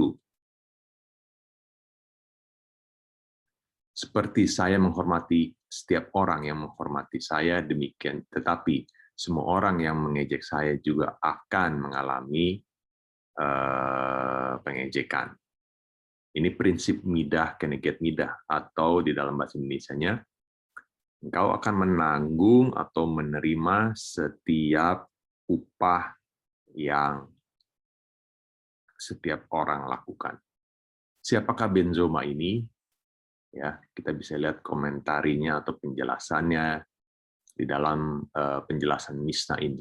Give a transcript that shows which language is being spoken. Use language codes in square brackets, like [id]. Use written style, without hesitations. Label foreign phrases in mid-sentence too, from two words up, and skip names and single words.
[id] Seperti saya menghormati setiap orang yang menghormati saya, demikian tetapi semua orang yang mengejek saya juga akan mengalami pengejekan. Ini prinsip [he] מידה כנגד מידה, [id] atau di dalam bahasa Indonesianya, engkau akan menanggung atau menerima setiap upah yang setiap orang lakukan. Siapakah Ben Zoma ini? Ya, kita bisa lihat komentarinya atau penjelasannya di dalam penjelasan Mishnah ini.